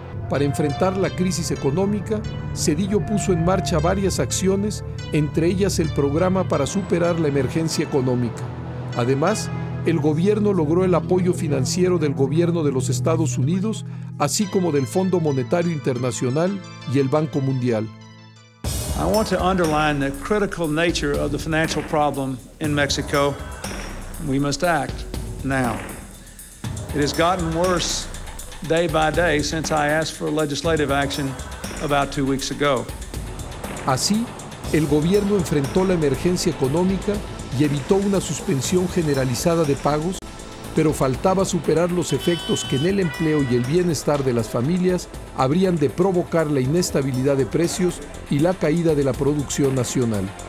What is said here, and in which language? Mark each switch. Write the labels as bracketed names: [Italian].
[Spanish] Para enfrentar la crisis económica, Zedillo puso en marcha varias acciones, entre ellas el programa para superar la emergencia económica. Además, el gobierno logró el apoyo financiero del gobierno de los Estados Unidos, así como del Fondo Monetario Internacional y el Banco Mundial. [English] I want to underline the critical nature of the financial problem in Mexico. We must act now. It has gotten worse day by day since I asked for legislative action about 2 weeks ago. [Spanish] Así, el gobierno enfrentó la emergencia económica y evitó una suspensión generalizada de pagos, pero faltaba superar los efectos que en el empleo y el bienestar de las familias habrían de provocar la inestabilidad de precios y la caída de la producción nacional.